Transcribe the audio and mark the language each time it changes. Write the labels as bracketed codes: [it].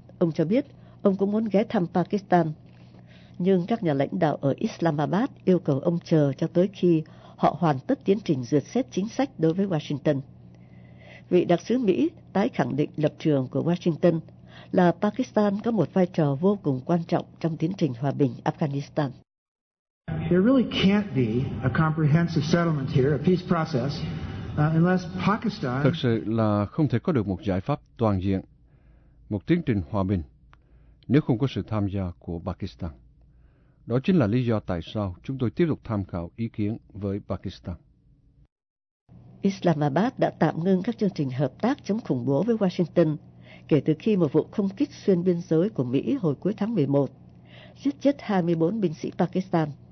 [vi] Ông cho biết ông cũng muốn ghé thăm Pakistan. Nhưng các nhà lãnh đạo ở Islamabad yêu cầu ông chờ cho tới khi họ hoàn tất tiến trình duyệt xét chính sách đối với Washington. Vị đặc sứ Mỹ tái khẳng định lập trường của Washington là Pakistan có một vai trò vô cùng quan trọng trong tiến trình hòa bình Afghanistan. [en] There really can't be a comprehensive settlement here, a peace process, unless Pakistan... [vi] Thực sự là không thể có được một giải pháp toàn diện, một tiến trình hòa bình, nếu không có sự tham gia của Pakistan. Đó chính là lý do tại sao chúng tôi tiếp tục tham khảo ý kiến với Pakistan. Islamabad đã tạm ngưng các chương trình hợp tác chống khủng bố với Washington kể từ khi một vụ không kích xuyên biên giới của Mỹ hồi cuối tháng 11 giết chết 24 binh sĩ Pakistan.